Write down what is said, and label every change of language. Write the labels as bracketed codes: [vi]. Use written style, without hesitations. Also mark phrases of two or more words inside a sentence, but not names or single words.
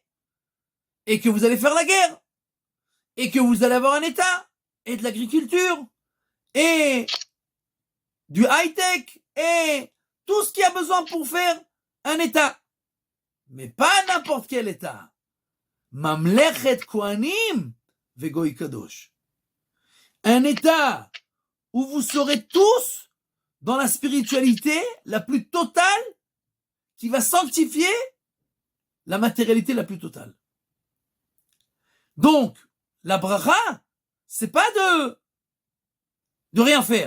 [fr] Et que vous allez faire la guerre. Et que vous allez avoir un État. Et de l'agriculture. Et du high-tech. Et tout ce qu'il y a besoin pour faire un État. Mais pas n'importe quel État. [he] ממלכת כהנים וגוי קדוש. [fr] Un État où vous serez tous dans la spiritualité la plus totale qui va sanctifier la matérialité la plus totale. Donc, la bracha, c'est pas de rien faire.